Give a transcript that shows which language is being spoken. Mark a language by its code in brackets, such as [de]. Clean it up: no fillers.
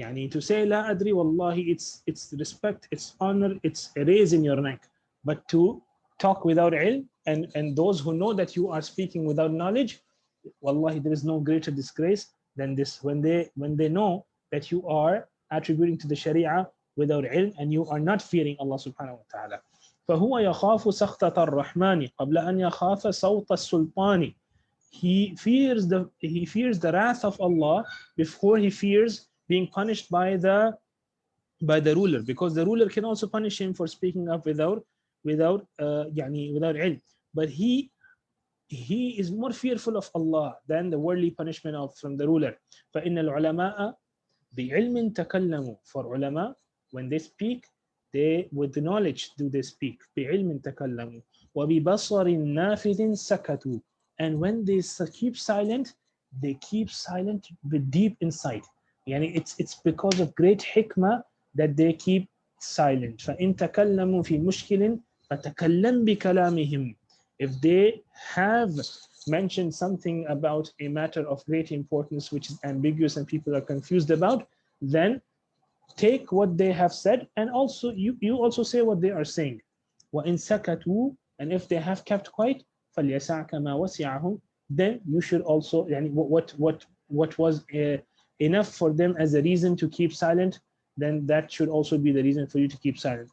[en] To say [ar] la adri, [en] wallahi, it's respect, it's honor, it's a raise in your rank. But to talk without ilm, and those who know that you are speaking without knowledge, wallahi, there is no greater disgrace than this, when they know that you are attributing to the Sharia without ilm, and you are not fearing Allah subhanahu wa ta'ala. [ar] فهو يخاف سخطة الرحمن قبل أن يخاف صوت السلطان. [en] He fears the wrath of Allah before he fears being punished by the ruler, because the ruler can also punish him for speaking up without ilm. But he is more fearful of Allah than the worldly punishment from the ruler. [ar] فإن العلماء بعلم تكلموا. [en] For ulama, when they speak, they with the knowledge do they speak. [ar] بعلم تكلموا وببصر نافذ سكتوا. [en] And when they keep silent, they keep silent with deep insight. It's because of great hikmah that they keep silent. [ar] فإن تكلموا في مشكل فتكلم بكلامهم. [en] If they have mentioned something about a matter of great importance which is ambiguous and people are confused about, then take what they have said, and also you also say what they are saying. [ar] وإن سكتوا, [en] and if they have kept quiet, [ar] فليسعك ما وسعهم, [en] then you should also what was enough for them as a reason to keep silent, then that should also be the reason for you to keep silent.